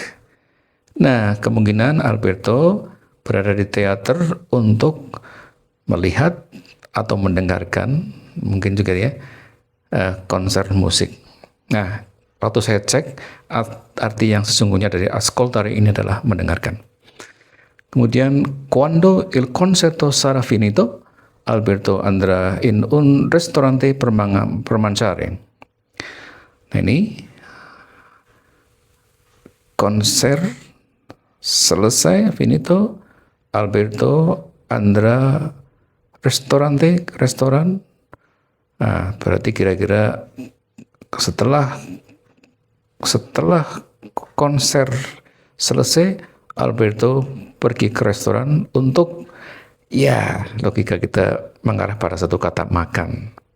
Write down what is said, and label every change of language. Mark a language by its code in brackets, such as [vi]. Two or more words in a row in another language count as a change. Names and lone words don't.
[id] Nah, kemungkinan Alberto berada di teater untuk melihat atau mendengarkan, mungkin juga ya, konser musik. Nah, waktu saya cek, arti yang sesungguhnya dari ascoltare ini adalah mendengarkan. Kemudian, [it] quando il concerto sarà finito, Alberto andrà in un ristorante per mangiare. [id] Nah ini, konser selesai, [it] finito, Alberto andrà restoran. [id] Nah, berarti kira-kira setelah konser selesai, Alberto pergi ke restoran untuk, ya, logika kita mengarah pada satu kata makan.